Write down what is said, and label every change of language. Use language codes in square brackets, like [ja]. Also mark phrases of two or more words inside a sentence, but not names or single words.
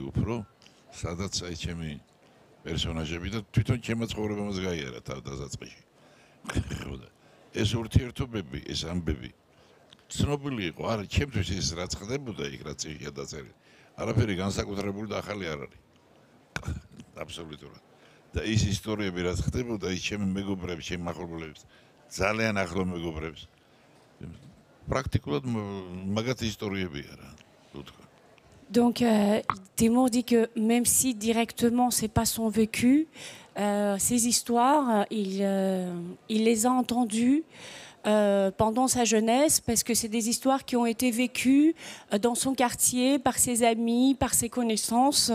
[ka] უფრო სადაც აი ჩემი პერსონაჟები და თვითონ ჩემო ცხოვრებამაც გაიარა თავდასაწყისში ხოდა ეს ურთიერთობები ეს ამბები ცნობილი იყო არა ჩემთვის ის რაც ხდებოდა იქ რაც იქია დაწერილი არაფერი განსაკუთრებული და ახალი არ არის აბსოლუტურად და ის ისტორიები რაც ხდებოდა ის ჩემი მეგობრებს ჩემი მახლობლებს ძალიან ახლო მეგობრებს პრაქტიკულად მაგათი ისტორიებია რა თქო [fr] Donc, Teimour dit que même si directement c'est pas son vécu, ces histoires, il les a entendues pendant sa jeunesse, parce que c'est des histoires qui ont été vécues dans son quartier, par ses amis, par ses connaissances.